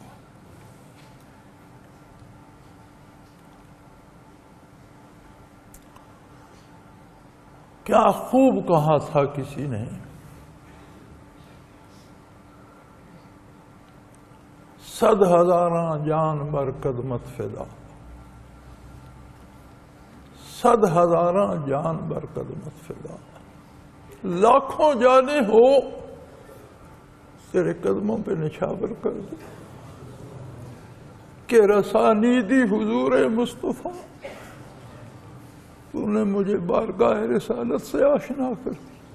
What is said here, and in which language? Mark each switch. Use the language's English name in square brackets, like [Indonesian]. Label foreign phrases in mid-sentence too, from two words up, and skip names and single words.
[Urdu] کیا خوب کہا تھا کسی نے، [Persian] 100,000 جان بر قدمت فدا، 100,000 جان بر قدمت فدا، [Urdu] لاکھوں جانیں ہو تیرے قدموں پہ نچھاور کر دے [Persian] کہ رسانیدی حضور مصطفیٰ، [Urdu] تو نے مجھے بارگاہ رسالت سے آشنا کر دی۔